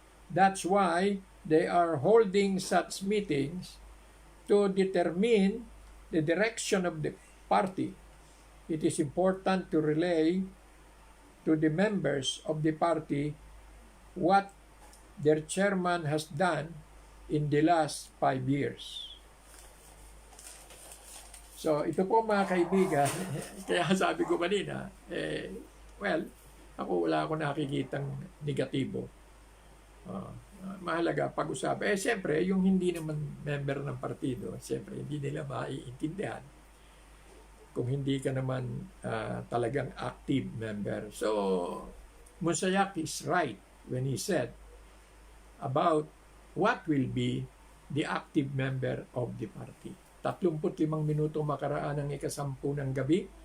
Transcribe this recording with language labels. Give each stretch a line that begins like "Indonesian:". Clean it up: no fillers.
English: That's why they are holding such meetings to determine the direction of the party. It is important to relay to the members of the party what their chairman has done in the last 5 years.
Filipino: So, ito po mga kaibigan, kaya sabi ko kanina, well, wala ako nakikitang negatibo. Mahalaga pag-usapan. Siyempre, yung hindi naman member ng partido, siyempre, hindi nila maiintindihan kung hindi ka naman talagang active member.
English: So, Musayak is right when he said about what will be the active member of the party.
Filipino: 35 minuto makaraan ng ika-10 ng gabi.